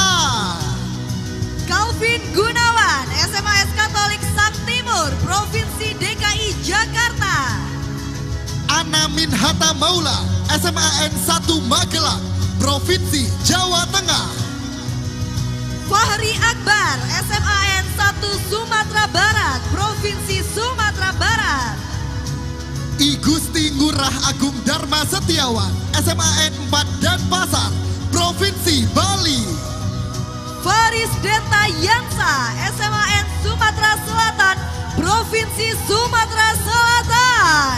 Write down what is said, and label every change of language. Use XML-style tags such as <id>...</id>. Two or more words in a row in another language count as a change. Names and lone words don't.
<id>Calvin Gunawan, SMAS Katolik Sang Timur, Provinsi DKI Jakarta. Ana Minhata Maula, SMAN 1 Magelang, Provinsi Jawa Tengah. Fahri Akbar, SMAN 1 Sumatera Barat, Provinsi Sumatera Barat. I Gusti Ngurah Agung Dharma Setiawan, SMAN 4 Denpasar, Provinsi Bali. Faris Denta Yansa, SMAN Sumatera Selatan, Provinsi Sumatera Selatan.</id>